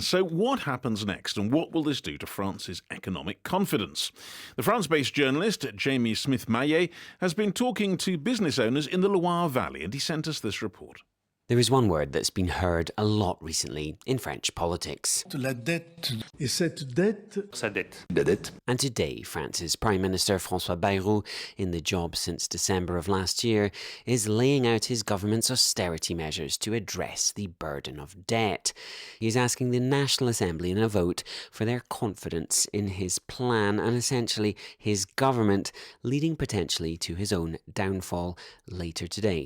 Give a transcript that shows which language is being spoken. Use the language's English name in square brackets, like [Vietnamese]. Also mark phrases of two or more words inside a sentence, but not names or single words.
[English] So what happens next, and what will this do to France's economic confidence? The France-based journalist Jamie Smith-Maillet has been talking to business owners in the Loire Valley, and he sent us this report. There is one word that's been heard a lot recently in French politics. [French] La dette. Et cette dette. Sa dette. La dette. [English] And today, France's Prime Minister François Bayrou, in the job since December of last year, is laying out his government's austerity measures to address the burden of debt. He is asking the National Assembly in a vote for their confidence in his plan and essentially his government, leading potentially to his own downfall later today.